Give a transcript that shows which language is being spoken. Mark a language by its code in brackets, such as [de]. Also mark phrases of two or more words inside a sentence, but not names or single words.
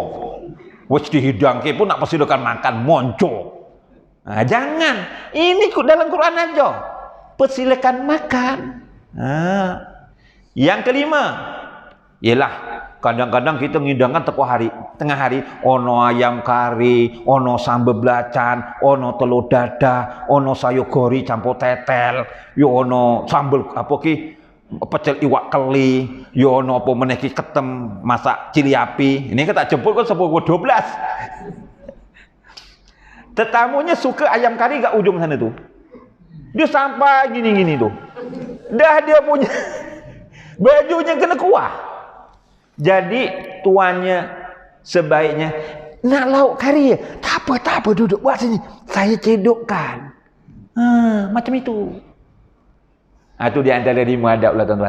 [ms] Wes dihidang ke pun nak persilakan makan, monco. Jangan. Ini dalam Quran aja. Persilakan makan. Yang kelima, ialah kadang-kadang kita ngidangkan tengah hari, [jv] ono ayam kari, ono sambal belacan, ono telur dadah, ono sayur gori campur tetel, yo ono sambal pecel iwak keli, yo ono apa meneh ki ketem masak cili api. [ms] Ini kita jemput kan 10:12. Tetamunya suka ayam kari gak ujung sana tuh. Dia sampai gini-gini tuh. Dah dia punya bajunya kena kuah. Jadi tuannya sebaiknya nak lauk kari ya? Tak apa duduk buat sini. Saya cedokkan. Macam itu. Itu di antara 5 adab lah tuan-tuan.